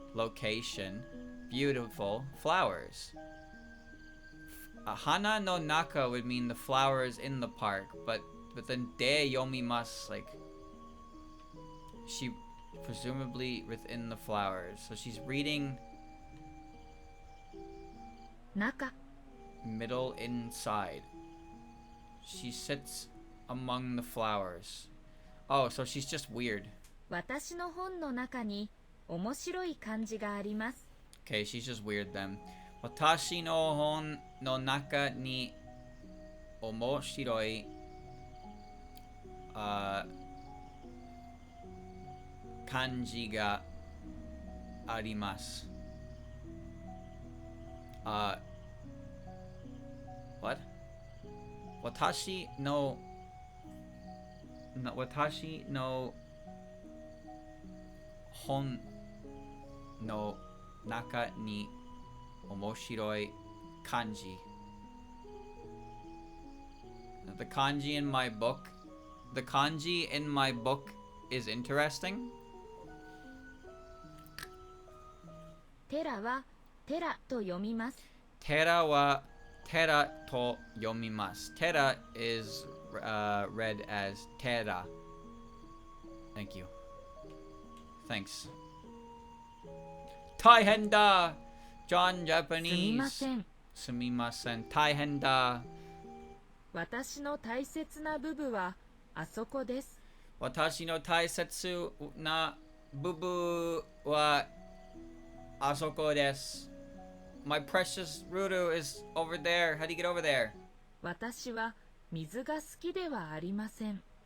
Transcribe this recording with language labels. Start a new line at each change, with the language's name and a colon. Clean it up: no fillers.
English: Location, beautiful, flowers.
Japanese: Hana no naka
English: would mean the flowers in the park, but then
Japanese: de yomimasu,
English: like, she presumably within the flowers. So she's reading
Japanese: 中
English: middle inside. She sits among the flowers. Oh, so she's just weird.
Japanese: 私の本の中に面白い漢字があります。
English: Okay, she's just weird then.
Japanese: Watashi no hon no naka ni omoshiroi kanji ga arimasu.
English: What?
Japanese: Watashi no hon no naka ni omoshiroi kanji.
English: The kanji in my book is interesting.
Japanese: テラはテラと読みます。 Tera wa tera to yomimasu.
English: Tera is read as tera. Thank you. Thanks.
Japanese: Taihen da!
English: John
Japanese: すみ
English: Japanese.
Japanese: ません。 Sumimasen. Taihen da. 私の大切な部分はあそこです。 Watashi no taisetsu na bubu wa asoko desu.
English: My precious Rudu is over there. How do you get over there?
Japanese: 私は水が好きではありません。